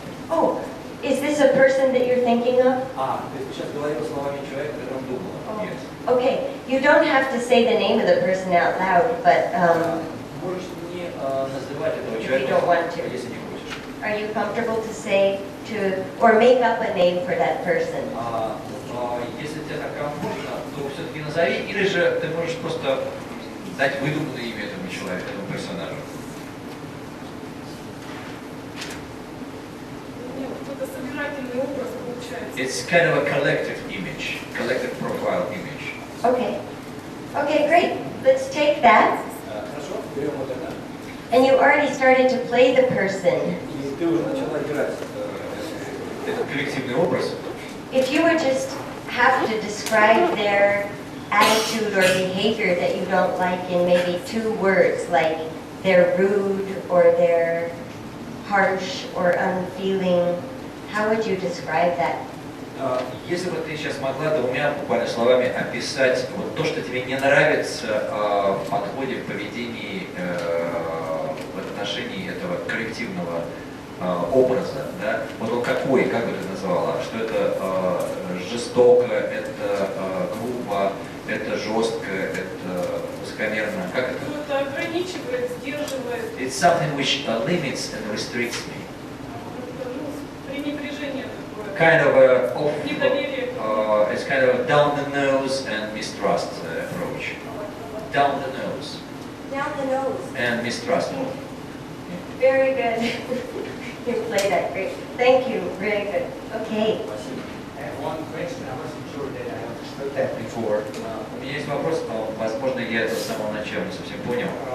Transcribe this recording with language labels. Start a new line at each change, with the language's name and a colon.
English: Oh, is this a person that you're thinking of?
Russian: Ты сейчас говорил словами человека, о котором думала.
English: Yes. Okay, you don't have to say the name of the person out loud, but
Russian: Можешь не называть этого
English: if you
Russian: человека,
English: don't want to.
Russian: если не хочешь.
English: Are you comfortable to say or make up a name for that person?
Russian: Если тебе так комфортно, то все-таки назови, или же ты можешь просто дать выдуманное имя этому человеку, этому персонажу. Это собирательный образ получается.
English: It's kind of a collective image, collective profile image. Okay. Okay, great. Let's take that.
Russian: Хорошо, берем вот это.
English: And you already started to play the person.
Russian: И ты уже начала играть этот коллективный образ.
English: If you would just have to describe their attitude or behavior that you don't like in maybe 2 words, like they're rude or they're harsh or unfeeling, how would you describe that?
Russian: Если бы ты сейчас могла 2 буквально словами описать вот то, что тебе не нравится в подходе, в поведении, в отношении этого коллективного образа, да? Вот он какой, как бы ты назвала? Что это жестоко, это грубо, это жестко, это высокомерно? Как это? Ну, это ограничивает, сдерживает.
English: It's something which limits and restricts me.
Russian: Это, ну, пренебрежение такое.
English: Kind of
Russian: Недоверие.
English: it's kind of down the nose and mistrust approach. Down the nose Down the nose. and mistrustful. Very good. You played that great. Thank you. Very good. Okay. I have one question. I wasn't sure that I understood that before.
Russian: У меня есть вопрос, но, возможно, я это с самого начала не совсем понял.